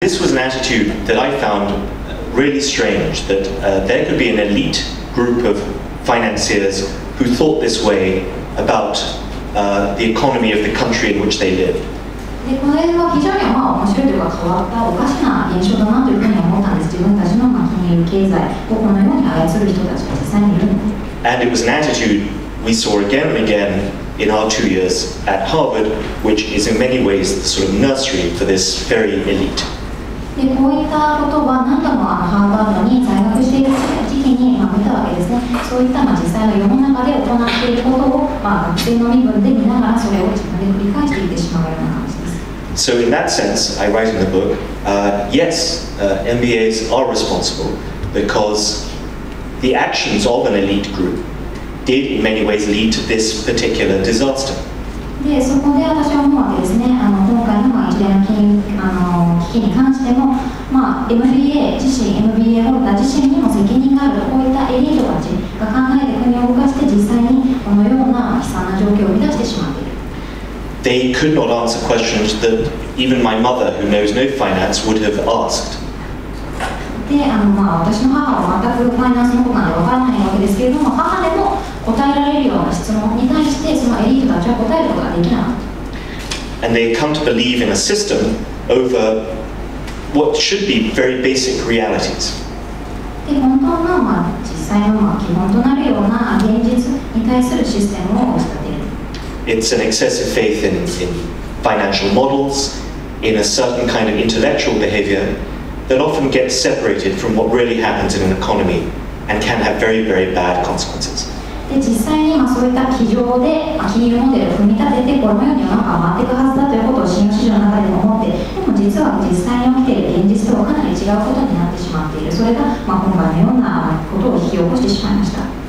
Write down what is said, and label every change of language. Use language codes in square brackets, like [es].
[en] this was an attitude that I found really strange, that there could be an elite group of financiers who thought this way about the economy of the country in which they live. [ja] でこれは非常に面白いというか変わったおかしな現象だなというふうに思ったんです。自分たちの金融経済をこのように操る人たちが実際にいるので。 [en] And it was an attitude we saw again and again in our 2 years at Harvard, which is in many ways the sort of nursery for this very elite. [ja] でこういったことは何度もハーバードに在学している時期に見たわけですね。そういった実際の世の中で行っていることを学生の身分で見ながらそれを自分で繰り返していってしまうような感じです。 [en] So in that sense, I write in the book, yes, MBAs are responsible because the actions of an elite group did in many ways lead to this particular disaster. [ja] でそこで私は思うわけですね。今回の一連の危機に関しても、MBA 自身、MBA ホルダー自身にも責任がある。こういったエリートたちが考えて国を動かして実際にこのような悲惨な状況を生み出してしまっている。 [en] They could not answer questions that even my mother, who knows no finance, would have asked. [ja] で私の母は全くファイナンスのことなんてわからないわけですけれども、母でも答えられるような質問に対してそのエリートたちは答えることができなかった。 [en] And they come to believe in a system over what should be very basic realities. [ja] で本当の実際の基本となるような現実に対するシステムを押し立てる。 [en] It's an excessive faith in financial models, in a certain kind of intellectual behavior that often gets separated from what really happens in an economy and can have very, very bad consequences. [ja] で実際にそういった机上で金融モデルを組み立ててこのように世の中が回っていくはずだということを信用市場の中でも思って、でも実は実際に起きている現実とはかなり違うことになってしまっている。それが今回のようなことを引き起こしてしまいました。